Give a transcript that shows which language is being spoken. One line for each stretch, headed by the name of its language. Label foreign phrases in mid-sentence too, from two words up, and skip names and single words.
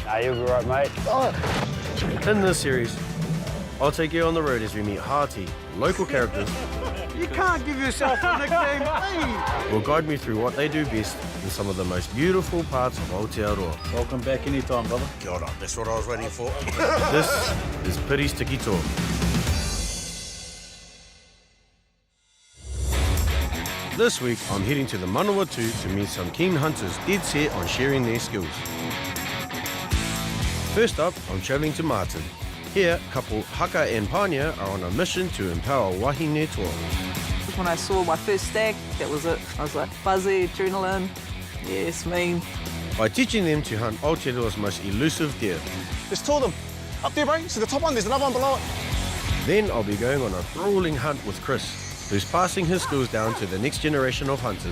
English: Nah, you'll be right, mate. Oh. In this series, I'll take you on the road as we meet hearty, local characters You can't give yourself a nickname, please. who will guide me through what they do best in some of the most beautiful parts of Aotearoa. Welcome back anytime, brother.
Māori: Kia ora,
English: that's what I was waiting for. This is Piri's Tiki Talk. This week, I'm heading to the Manawatu to meet some keen hunters dead set on sharing their skills. First up, I'm travelling to Marton. Here, couple Haka and Pania are on a mission to empower
Māori: wahine toa.
English: When I saw my first stag, that was it. I was like, fuzzy, adrenaline, yes, mean. By teaching them to hunt Aotearoa's most elusive deer. There's two of them. Up there, bro. See the top one? There's another one below it. Then I'll be going on a thrilling hunt with Chris, who's passing his skills down to the next generation of hunters.